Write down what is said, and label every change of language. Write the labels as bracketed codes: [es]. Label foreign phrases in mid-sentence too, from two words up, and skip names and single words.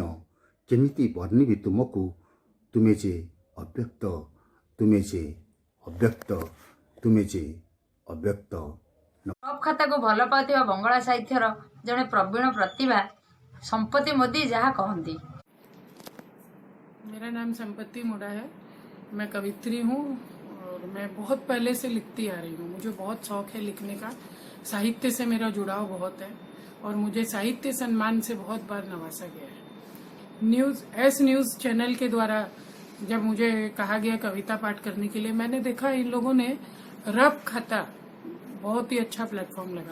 [or] କେମିତି ବର୍ଣ୍ଣିବି ତୁମକୁ, ତୁମେ ଯେ ଅବ୍ୟକ୍ତ। ରଫ୍ ଖାତାକୁ ଭଲ ପାଉଥିବା ବଙ୍ଗଳା ସାହିତ୍ୟର ଜଣେ ପ୍ରବୀଣ ପ୍ରତିଭା ସମ୍ପତ୍ତି ମୋଦି ଯାହା କହନ୍ତି। [hi] मेरा नाम संपत्ति मोड़ा है। मैं कवित्री हूँ और मैं बहुत पहले से लिखती आ रही हूँ। मुझे बहुत शौक है लिखने का। साहित्य से मेरा जुड़ाव बहुत है और मुझे साहित्य सम्मान से बहुत बार नवाजा गया है। [en] news channel [hi] के द्वारा जब मुझे कहा गया कविता पाठ करने के लिए, मैंने देखा इन लोगों ने रफ खाता बहुत ही अच्छा प्लेटफॉर्म लगा।